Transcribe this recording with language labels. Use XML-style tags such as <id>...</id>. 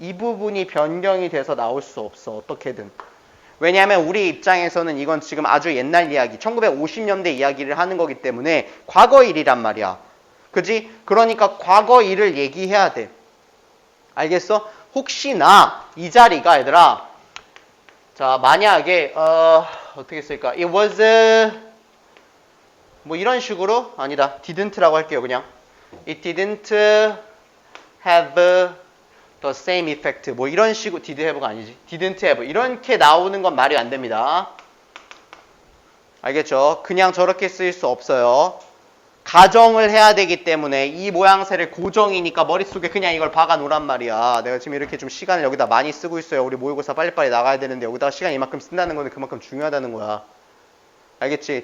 <ko>이 부분이 변경이 돼서 나올 수 없어. 어떻게든. 왜냐하면 우리 입장에서는 이건 지금 아주 옛날 이야기 1950년대 이야기를 하는 거기 때문에 과거 일이란 말이야. 그지? 그러니까 과거 일을 얘기해야 돼. 알겠어? 혹시나 이 자리가 얘들아 자 만약에 어떻게 쓸까?</ko> <en>It was</en> <ko>뭐 이런 식으로 아니다. didn't라고 할게요. 그냥</ko> <en>It didn't have the same effect</en> <ko>뭐 이런 식으로</ko> <en>did have가</en> <ko>아니지. didn't have 이렇게 나오는 건 말이 안 됩니다. 알겠죠? 그냥 저렇게 쓰일 수 없어요. 가정을 해야 되기 때문에 이 모양새를 고정이니까 머릿속에 그냥 이걸 박아 놓으란 말이야. 내가 지금 이렇게 좀 시간을 여기다 많이 쓰고 있어요. 우리 모의고사 빨리빨리 나가야 되는데 여기다가 시간 이만큼 쓴다는 거는 그만큼 중요하다는 거야. 알겠지?</ko>